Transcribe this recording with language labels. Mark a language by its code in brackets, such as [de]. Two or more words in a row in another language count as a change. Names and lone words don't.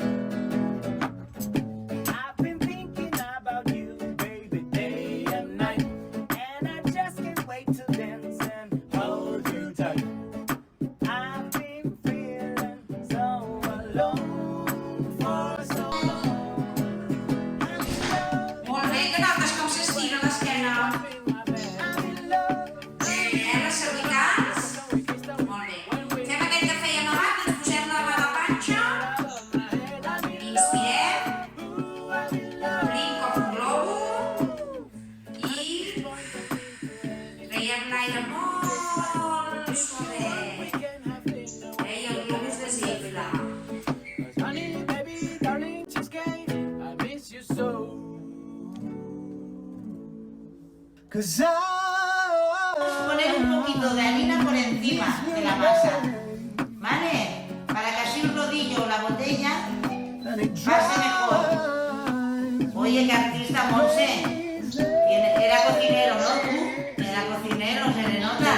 [en] I've been thinking about you, baby, day and night, and I just can't wait to dance and hold you tight. I've been feeling so alone for so long. [ca] Molt bé, que notes com s'estira l'esquena. Les cervicals. Molt bé. Fem aquell que fèiem abans, ens posem la mà a la panxa. Inspirem. Obrim com un globo. I traiem l'aire molt suavet. I el globus desinfla. [en] Honey, baby, darling, cheesecake, I miss you so. 'Cause [es] Poner un poquito de harina por encima de la masa, ¿vale? Para que así el rodillo o la botella pase mejor. Oye, qué artista, Monse. Era cocinero, ¿no? Tú era cocinero, se le nota.